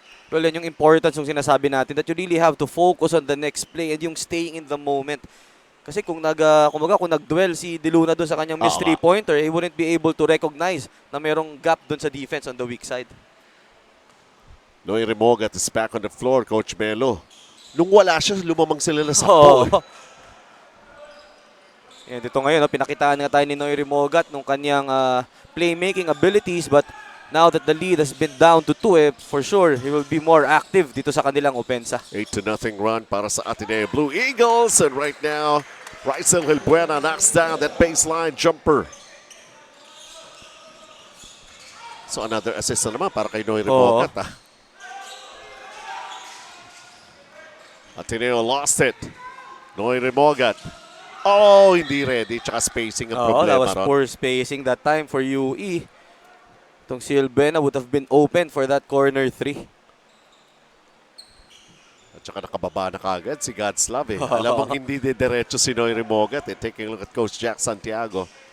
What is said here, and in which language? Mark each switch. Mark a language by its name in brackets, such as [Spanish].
[English] Well, yan yung importance [Filipino] yung sinasabi natin [English] that you really have to focus on the next play and yung staying in the moment. [Filipino] Kasi kung kung nag-dwell si De Luna doon sa kanyang missed three-pointer, [English] he wouldn't be able to recognize [Filipino] na merong gap doon sa defense on the weak side. [English] Noy Remogat is back on the floor, Coach Melo. [Filipino] Nung wala siya, lumamang sila na sakto. [English] And dito ngayon, [Filipino] pinakitaan nga tayo ni [English] Noy Remogat nung kanyang playmaking abilities, but now that the lead has been down to 2, for sure, he will be more active [Filipino] dito sa kanilang opensa. [English] 8-0 run para sa Ateneo Blue Eagles. And right now, Raisel Hilbuena knocks down that baseline jumper. [Filipino] So another assist na naman para kay Noy Remogat. [English] Ateneo lost it. Noy Remogat. Oh, [Filipino] hindi ready. Tsaka spacing ang problema. [English] That was poor spacing that time for UE. Itong si Hilbuena would have been open for that corner 3. [Filipino] At saka nakababa na kagad si Godslav eh. Alam mong hindi diretso si Noy Remogat eh. [English] Taking a look at Coach Jack Santiago.